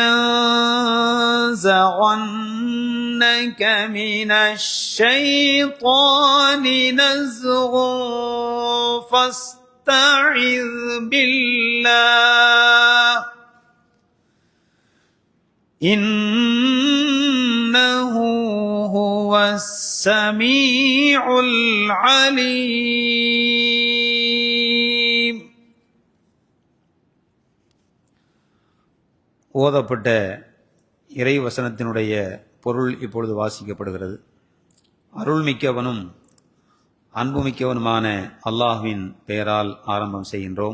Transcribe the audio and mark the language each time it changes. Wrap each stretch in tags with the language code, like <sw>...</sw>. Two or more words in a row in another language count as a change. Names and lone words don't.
<ar>ينزغنك من الشيطان نزغ فاستعذ بالله إنه هو السميع العليم.</ar> <ta>ஓதப்பட்ட இறை வசனத்தினுடைய பொருள் இப்பொழுது வாசிக்கப்படுகிறது. அருள்மிக்கவனும் அன்புமிக்கவனுமான அல்லாஹ்வின் பெயரால் ஆரம்பம் செய்கின்றோம்.</ta>